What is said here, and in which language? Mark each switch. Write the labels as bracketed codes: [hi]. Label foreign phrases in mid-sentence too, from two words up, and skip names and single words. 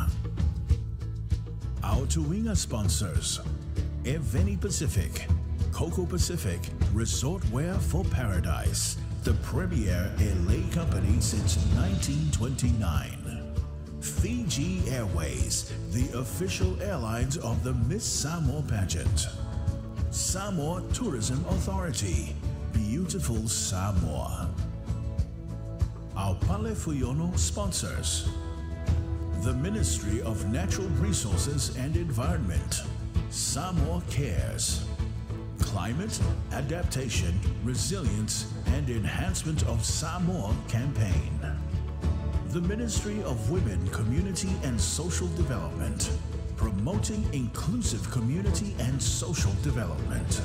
[en] Our Tuwinga sponsors, Eveni Pacific, Coco Pacific, Resort Wear for Paradise, the premier LA company since 1929. Fiji Airways, the official airlines of the Miss Samoa pageant. Samoa Tourism Authority, beautiful Samoa. Our Palefuyono sponsors, the Ministry of Natural Resources and Environment, Samoa Cares, Climate Adaptation, Resilience and Enhancement of Samoa Campaign, the Ministry of Women, Community and Social Development, promoting inclusive community and social development.